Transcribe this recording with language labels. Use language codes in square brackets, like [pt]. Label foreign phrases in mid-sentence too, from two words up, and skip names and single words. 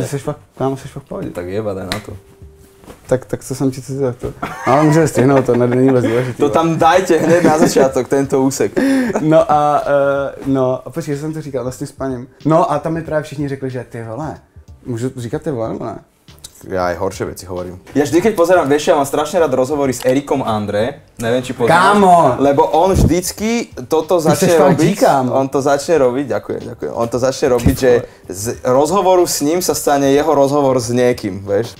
[cs] Jsi fakt, kámo, jsi fakt v pohodě. [sk] Tak jeba, daj na to. [cs] Tak co jsem ti to to. Ale můžeme stihnout, to není vůbec důležitý. [sk] To tam dajte hned na začátek, tento úsek. [cs] No a počkej, že jsem to říkal vlastně s paním. No a tam mi právě všichni řekli, že ty vole, můžu říkat ty vole, nebo ne? [sk] Ja aj horšie veci hovorím. Ja vždy, keď pozerám, vieš, ja mám strašne rád rozhovory s Erikom André. Neviem, či poznáš. [cs] Kámo! [sk] Lebo on vždycky toto začne robiť. On to začne robiť, ďakujem. On to začne robiť, že z rozhovoru s ním sa stane jeho rozhovor s niekým, vieš.